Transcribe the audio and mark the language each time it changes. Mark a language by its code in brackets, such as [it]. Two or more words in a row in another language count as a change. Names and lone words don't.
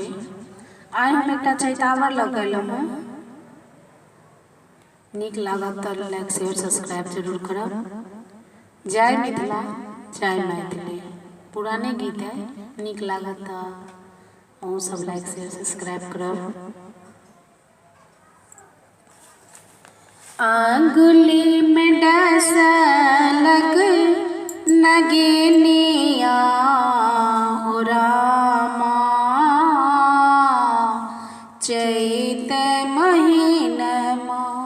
[mai] आइ हम एक चैतावर लगेलहुँ। नीक लागत तो [en] like share subscribe [mai] जरूर करब। जय मिथिला जय मैथिली पुराने गीत है, नीक लागत तो अहूँ सब [en] like share subscribe [mai] करब। आंगुली में डसलक नगिनिया हो रामा, चैत महीनमा।